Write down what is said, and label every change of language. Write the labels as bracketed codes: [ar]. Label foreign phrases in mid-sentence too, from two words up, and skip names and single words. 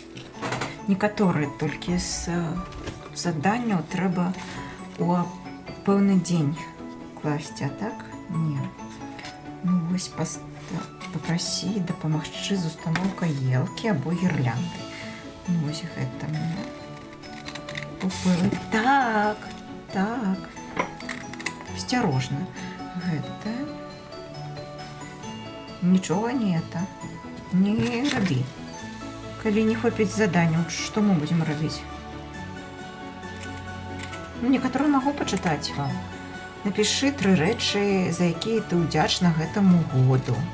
[be] Некаторыя толькі з заданняў трэба у пэўны дзень класці, а так? Не. Ну, вось папрасі дапамагчы з устаноўкай елкі або гірлянды. Ну, вось гэта мне. [ru] купили. Так, так. Осторожно. [be] Гэта... Нічога не это. Не рабі. Калі не хопіць заданняў, што мы будзем рабіць? Ну, некаторыя магу пачытаць вам. Напішы 3 рэчы, за якія ты ўдзячна гэтаму году.